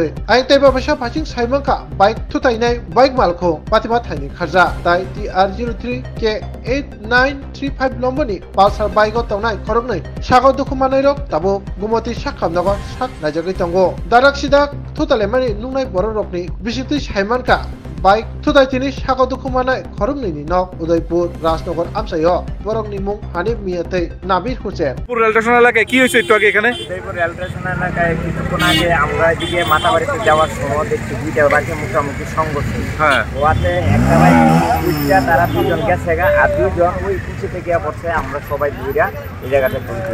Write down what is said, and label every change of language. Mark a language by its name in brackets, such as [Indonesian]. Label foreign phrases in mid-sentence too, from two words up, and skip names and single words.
[Kok Borok] Aing teba basa pacing saimangka, bike tutai nai, bike malkung, patimat haini kharja, tai TR03 K8935 lomboni, Pulsar bike o taunai korak nai, sago dukumanai rok, tabuk gumati sakham nogo, sak najagri tongo. Dadak sidak tu telemani nungnai borok rokni, bisiti saimanka, Baik, tudai tini sago dukumanai khorumni ni nok Udaipur Rajnagar amsayo borok ni mung Hanif Miyate Nabir Hussein [Bangla] উদয়পুর রেল স্টেশন এলাকায় কি হয়েছে একটু আগে এখানে? উদয়পুর রেল স্টেশন এলাকায় কিছুক্ষণ আগে আমরা এদিকে মাথাবাড়িতে যাওয়ার সময় দেখছি দুইটা বাইকের মুখোমুখি সংঘর্ষ। হ্যাঁ, ওয়াতে একটা বাইক দুইটা তারা দুজন গেছে গা, আর দুইজন ওই কুচিতে গিয়ে পড়ছে। আমরা সবাই দুইটা এই জায়গাতে পৌঁছি।